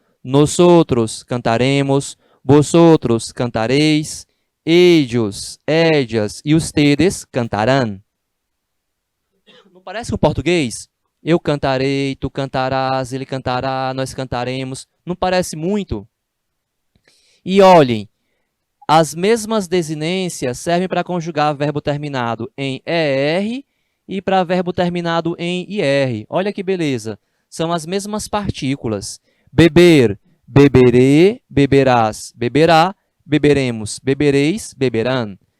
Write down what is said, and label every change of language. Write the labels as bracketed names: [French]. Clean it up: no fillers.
[Spanish] Nosotros cantaremos, vosotros cantaréis, ellos, ellas e ustedes cantarán. [Portuguese] Não parece com o português? Eu cantarei, tu cantarás, ele cantará, nós cantaremos. Não parece muito? E olhem, as mesmas desinências servem para conjugar verbo terminado em ER e para verbo terminado em IR. Olha que beleza. São as mesmas partículas. [Spanish] Beber, beberê, beberás, beberá, beberemos, bebereis, beberán.